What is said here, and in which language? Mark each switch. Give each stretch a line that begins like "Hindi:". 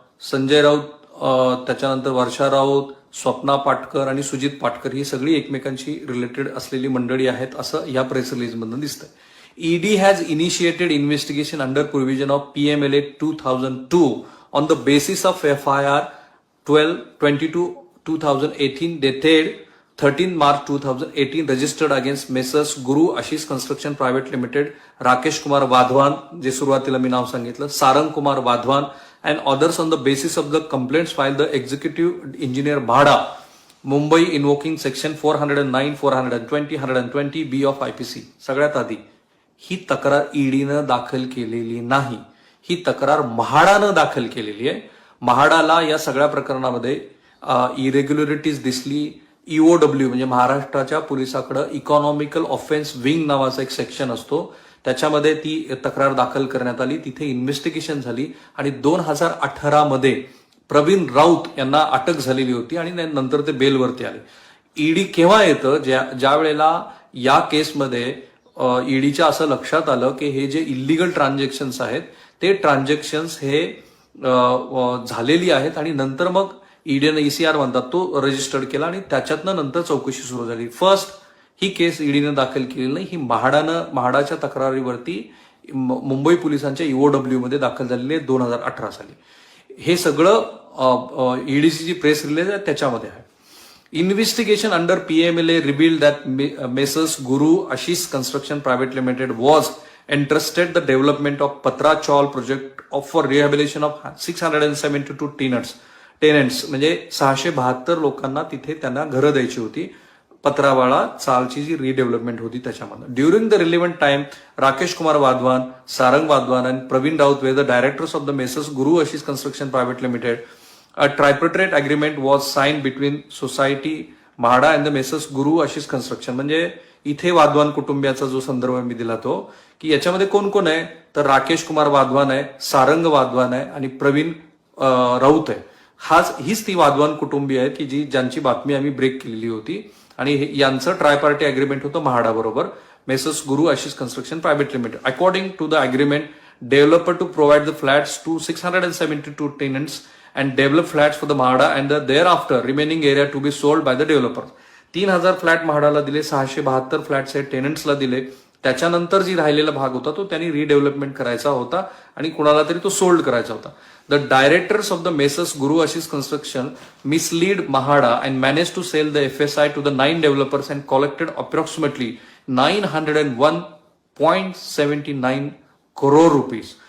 Marathi: संजय राऊत, त्याच्यानंतर वर्षा राऊत, स्वप्ना पाटकर आणि सुजित पाटकर ही सगळी एकमेकांशी रिलेटेड असलेली मंडळी आहेत असं या प्रेस रिलीजमधून दिसतंय.
English: ED has initiated investigation under provision of PMLA 2002 on the basis of FIR 12-22-2018 dated 13 March 2018 registered against Messrs. Guru Ashish Construction Private Limited, Rakesh Kumar Vadhavan,
Marathi: जे सुरुवातीला मी नाव सांगितलं,
English: Sarang Kumar Vadhavan and others on the basis of the complaints filed the Executive Engineer Bhada, Mumbai, invoking section 409, 420, 120B of IPC.
Marathi: सगळ्यात आधी ही तक्रार ईडीनं दाखल केलेली नाही, ही तक्रार म्हाडानं दाखल केलेली आहे. म्हाडाला या सगळ्या प्रकरणामध्ये इरेग्युलरिटीज दिसली. EOW म्हणजे महाराष्ट्राच्या पोलिसाकडे इकॉनॉमिकल ऑफेन्स विंग नावाचा एक सेक्शन असतो, त्याच्यामध्ये ती तक्रार दाखल करण्यात आली. तिथे इन्व्हेस्टिगेशन झाली आणि 2018 मध्ये प्रवीण राऊत यांना अटक झालेली होती आणि नंतर ते बेलवरती आले. ईडी केव्हा येतं, ज्या वेळेला या केसमध्ये ईडीच्या असं लक्षात आलं की हे जे इलिगल ट्रान्झॅक्शन्स आहेत ते ट्रान्झॅक्शन्स हे झालेली आहेत आणि नंतर मग ईडीने ECR म्हणतात तो रजिस्टर्ड केला आणि त्याच्यातनं नंतर चौकशी सुरू झाली. फर्स्ट ही केस ईडीने दाखल केलेली नाही, ही म्हाडाच्या तक्रारीवरती मुंबई पोलिसांच्या EOW मध्ये दाखल झालेली आहे 2018 साली. हे सगळं ईडीची जी प्रेस रिलीज आहे त्याच्यामध्ये आहे.
English: Investigation under PMLA revealed that Messrs. Guru Ashish Construction Private Limited was entrusted the development of Patra Chawl project for rehabilitation of 672 tenants
Marathi: म्हणजे 672 लोकांना तिथे त्यांना घरं द्यायची होती. पत्रावाळा चालची जी रिडेव्हलपमेंट होती त्याच्यामध्ये.
English: During the relevant time Rakesh Kumar Wadhawan, Sarang Wadhawan आणि Pravin Raut were the directors of the Messrs Guru Ashish construction private limited. A tripartite agreement was signed between Society MHADA and the Messrs. Guru Ashish Construction.
Marathi: म्हणजे इथे वाधवान कुटुंबियाचा जो संदर्भ मी दिला तो की याच्यामध्ये कोण कोण आहे तर राकेश कुमार वाधवान आहे, सारंग वाधवान आहे आणि प्रवीण राऊत आहे. हीच ती वाधवान कुटुंबीय आहेत की ज्यांची बातमी आम्ही ब्रेक केलेली होती आणि यांचं ट्रायपार्टी अग्रीमेंट होतं म्हाडा बरोबर, messrs Guru Ashish construction private limited.
English: According to the agreement, developer to provide the flats to 672 tenants and develop flats for the MHADA and the thereafter remaining area to be sold by the developers.
Marathi: 3000 flat म्हाडाला दिले, 672 flats हे टेनंट्सला दिले. त्याच्यानंतर जी राहिलेला भाग होता तो त्यांनी redevelopment करायचा होता आणि कुणाला तरी तो सोल्ड करायचा होता.
English: The directors of the Messrs Guru Ashish construction mislead MHADA and manage to sell the FSI to the 9 developers and collected approximately 901.79 crore rupees.